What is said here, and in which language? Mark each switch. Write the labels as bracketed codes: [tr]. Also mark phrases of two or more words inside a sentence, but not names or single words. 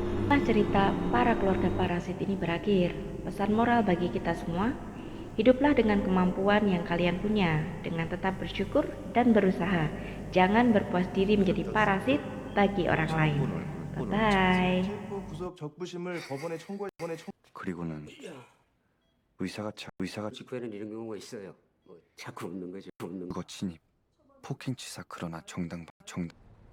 [id] Setelah cerita para keluarga parasit ini berakhir, pesan moral bagi kita semua, hiduplah dengan kemampuan yang kalian punya, dengan tetap bersyukur dan berusaha. Jangan berpuas diri menjadi parasit bagi orang lain. Bye-bye. [ko] 구속 적부심을 법원에 청구해 그리고는 의사가 직후에는 이런 경우가 있어요. 뭐 자꾸 웃는 거죠. 웃는 거. 그거 침입, 폭행치사 그러나 정당